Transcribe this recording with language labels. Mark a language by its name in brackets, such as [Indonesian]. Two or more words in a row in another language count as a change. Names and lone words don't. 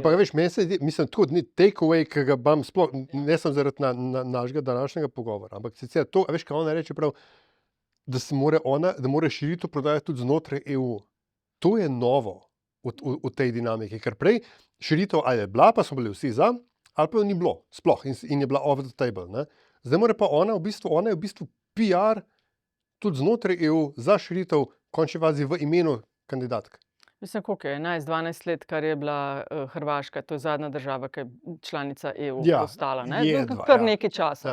[Slovenian] ampak veš, meni se zdi, mislim, tako ni [English] take away, [Slovenian] ki ga imam sploh, ne sem zaradi našega današnjega pogovora, ampak sicer to, a veš, kaj ona reče prav, da mora širitev prodajati tudi znotraj EU. To je novo v tej dinamiki, ker prej širitev ali je bila, pa smo bili vsi za, ali pa jo ni bilo, sploh, in je bila [English] off the table, [Slovenian] ne. Zdaj mora pa ona je v bistvu PR tudi znotraj EU za širitev, v končni fazi v imenu kandidatk. Mislim, koliko je, 11-12 let, kar je bila Hrvaška, to je zadnja država, ki je članica EU Ja, postala. Ne? je dva, Kar ja. nekaj časa.